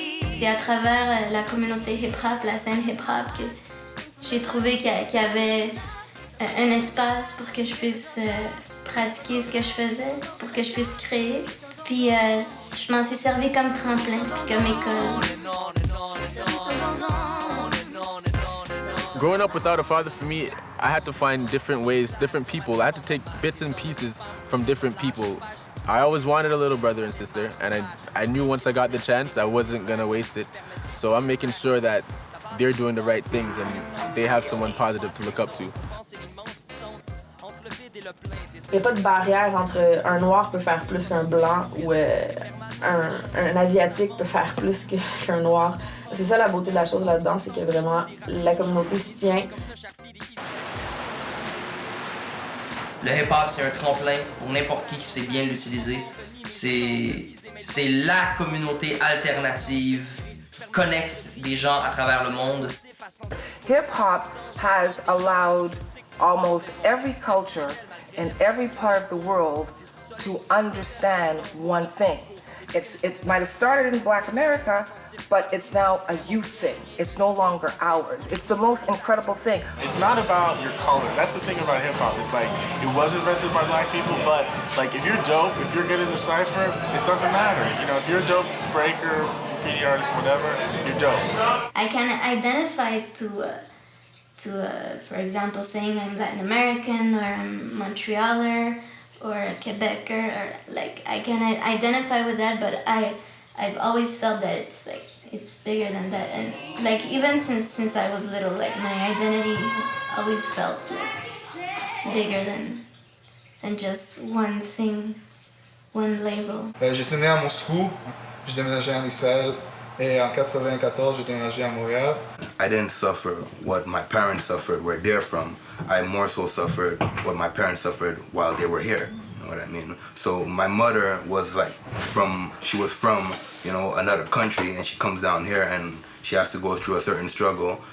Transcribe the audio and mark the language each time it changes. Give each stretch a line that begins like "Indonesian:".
French: C'est à travers la communauté hip-hop, la scène hip-hop, que j'ai trouvé qu'il y avait un espace pour que je puisse pratiquer ce que je faisais, pour que je puisse créer. Puis je m'en suis servi comme tremplin, comme école.
English: Growing up without a father, for me, I had to find different ways, different people. I had to take bits and pieces from different people. I always wanted a little brother and sister, and I knew once I got the chance, I wasn't gonna waste it. So I'm making sure that they're doing the right things and they have someone positive to look up to.
French: Il n'y a pas de barrière entre un noir peut faire plus qu'un blanc ou un asiatique peut faire plus qu'un noir. C'est ça la beauté de la chose là-dedans, c'est que vraiment la communauté se tient. Le hip-hop, c'est un tremplin pour n'importe qui sait bien l'utiliser. C'est la communauté alternative qui connecte des gens à travers le monde.
English: Hip-hop has allowed almost every culture in every part of the world to understand one thing. It might have started in Black America, but it's now a youth thing. It's no longer ours. It's the most incredible thing. It's not about your color. That's the thing about hip hop. It's like, it was invented by black people, but like if you're dope, if you're good in the cypher, it doesn't matter. You know, if you're a dope breaker, graffiti artist, whatever, you're dope. I can identify to for example, saying I'm Latin American or I'm Montrealer or a Quebecer, or like I can identify with that, but I've always felt that it's bigger than that, and like even since I was little, like my identity has always felt like bigger than just one thing, one label.
French: J'étais né à Moscou, j'ai déménagé en Israël. Et en 94, j'ai déménagé à Montréal.
English: I didn't suffer what my parents suffered where they're from. I more so suffered what my parents suffered while they were here. You know what I mean? So my mother was she was from, you know, another country, and she comes down here and she has to go through a certain struggle.